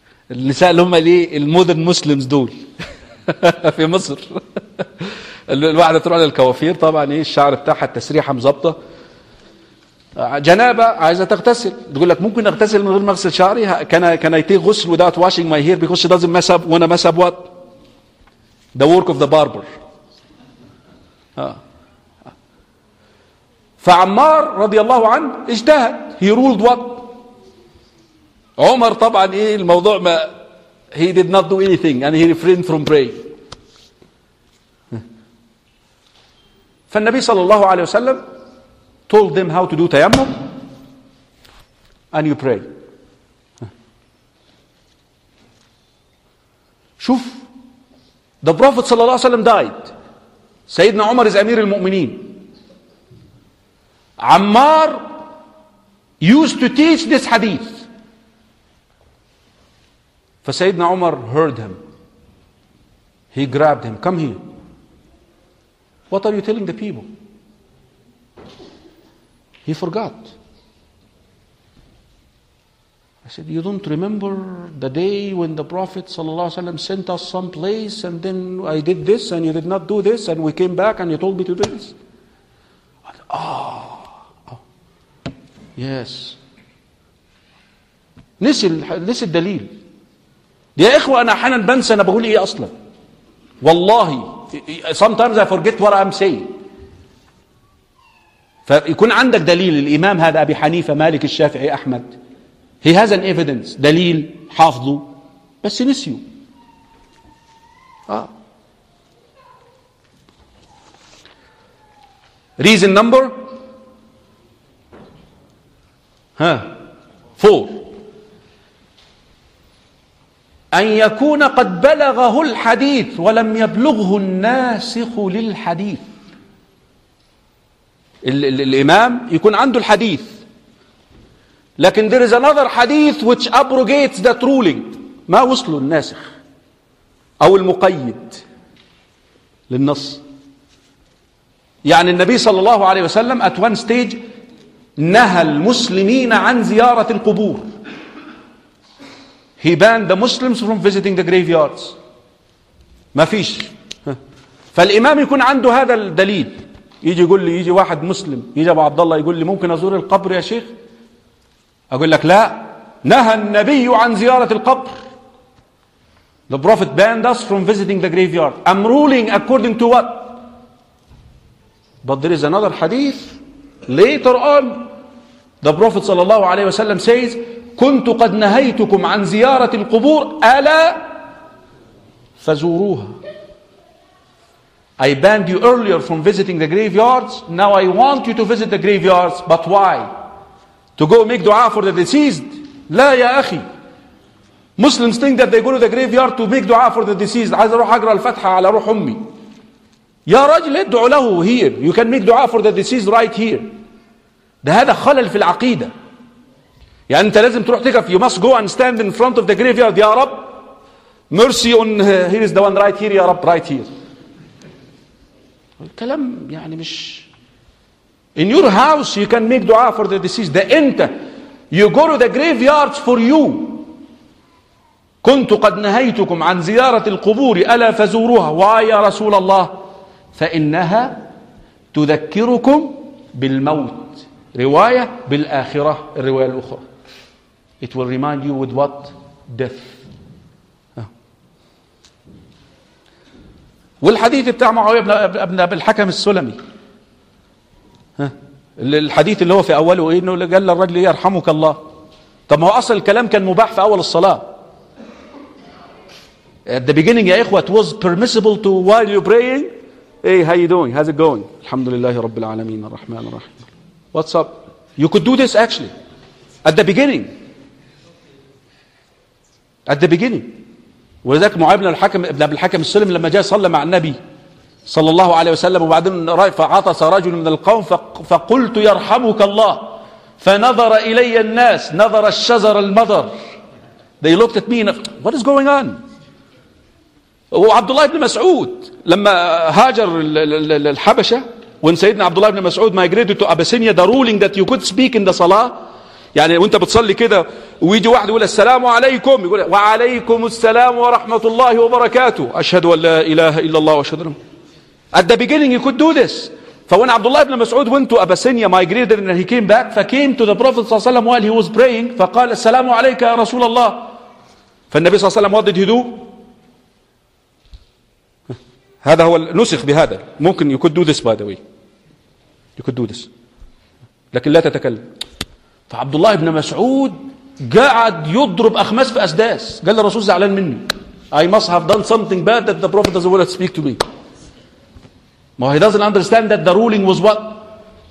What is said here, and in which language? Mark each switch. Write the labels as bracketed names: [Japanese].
[Arabic] النساء اللي هم ليه المودرن مسلمز دول في مصر الواحده تروح للكوافير طبعا ايه الشعر بتاعها التسريحه مظبطه جنابه عايزه تغتسل تقول لك ممكن اغتسل من غير ما اغسل شعري كان يتيه غسل [English] without washing my hair because she doesn't mess up [Arabic] وانا [English] mess up what the work of the barber [Arabic] فعمار رضي الله عنه اجتهد [English] he ruled what [Arabic] عمر طبعا ايه الموضوع ما [English] he did not do anything and he refrained from praying. فالنبي صلى الله عليه وسلم told them how to do tayammum and you pray. شوف, the Prophet صلى الله عليه وسلم died. سيدنا عمر is أمير المؤمنين. عمار used to teach this hadith. فسيدنا عمر heard him. He grabbed him. Come here. What are you telling the people? He forgot. I said, you don't remember the day when the Prophet ﷺ sent us someplace and then I did this and you did not do this and we came back and you told me to do this? Yes. [Arabic] نسي الدليل. يا إخوة, أنا حنا بنسى أنا بقول إيه أصلا. [English] والله sometimes I forget what I'm saying. [Arabic] فيكون عندك دليل, الإمام هذا أبي حنيفة مالك الشافعي أحمد, [English] he has an evidence, [Arabic] دليل حافظه بس نسيه. [English] Reason number four, [Arabic] أن يكون قد بلغه الحديث ولم يبلغه الناسخ للحديث. الإمام يكون عنده الحديث, لكن [English] there is another [Arabic] حديث which abrogates that ruling, ما وصله الناسخ أو المقيد للنص. يعني النبي صلى الله عليه وسلم [English] at one stage [Arabic] نهى المسلمين عن زيارة القبور. [English] He banned the Muslims from visiting the graveyards. [Arabic] ما فيش. فالإمام يكون عنده هذا الدليل. يجي يقول لي, يجي واحد مسلم يجي أبو عبد الله يقول لي ممكن أزور القبر يا شيخ؟ أقول لك لا, نهى النبي عن زيارة القبر. [English] The Prophet banned us from visiting the graveyard. I'm ruling according to what? But there is another hadith later on. The Prophet [Arabic] صلى الله عليه وسلم [English] says, [Arabic] كنت قد نهيتكم عن زيارة القبور ألا فزوروها. [English] I banned you earlier from visiting the graveyards. Now I want you to visit the graveyards. But why? To go make dua for the deceased. [Arabic] لا يا أخي. [English] Muslims think that they go to the graveyard to make dua for the deceased. [Arabic] عايز أروح أقرأ الفتحة على روح أمي. يا رجل ادعو له [English] here. You can make dua for the deceased right here. [Arabic] ده هذا خلل في العقيدة. يعني أنت لازم تروح تقف, [English] you must go and stand in front of the graveyard. يا رب mercy on, here is the one right here, يا رب right here. [Arabic] الكلام يعني مش, [English] in your house you can make dua for the deceased. [Arabic] ده أنت, [English] you go to the graveyards for you. [Arabic] كنت قد نهيتكم عن زيارة القبور ألا فزوروها. واي يا رسول الله؟ فإنها تذكركم بالموت, رواية بالآخرة الرواية الأخرى. [English] It will remind you with what? Death. [Arabic] والحديث بتاع معاوية ابن أبي الحكم السلمي, الحديث اللي هو في أوله إيه؟ إنه قال للرجل يرحمك الله. طب ما هو أصل الكلام كان مباح في أول الصلاة. [English] At the beginning [Arabic] يا إخوة, [English] it was permissible to while you praying. Hey, how you doing? How's it going? [Arabic] الحمد لله رب العالمين الرحمن الرحيم. [English] What's up? You could do this actually at the beginning. At the beginning. [Arabic] ولذلك معاوية بن الحكم ابن أبي الحكم السلمي لما جاء صلى مع النبي صلى الله عليه وسلم وبعدين فعطس رجل من القوم فقلت يرحمك الله, فنظر إلي الناس نظر الشزر المضر. [English] They looked at me and what is going on? [Arabic] وعبد الله بن مسعود لما هاجر الحبشة, when سيدنا عبد الله بن مسعود [English] migrated to Abyssinia, the ruling that you could speak in the salah, [Arabic] يعني وانت بتصلي كده ويجي واحد يقول السلام عليكم, يقول وعليكم السلام ورحمة الله وبركاته, أشهد أن لا إله إلا الله وأشهد أن [English] at the beginning you could do this. فوان عبد الله بن مسعود went to Abyssinia, migrated and he came back, فcame to the Prophet صلى الله عليه وسلم while he was praying, [Arabic] فقال السلام عليك يا رسول الله. فالنبي صلى الله عليه وسلم [English] what did he do? [Arabic] هذا هو النسخ بهذا. [English] ممكن you could do this by the way. You could do this. [Arabic] لكن لا تتكلم. [English] فعبد الله بن مسعود [Arabic] قاعد يضرب أخماس في أسداس. قال الرسول زعلان مني. [English] I must have done something bad that the Prophet doesn't want to speak to me. But he doesn't understand that the ruling was what?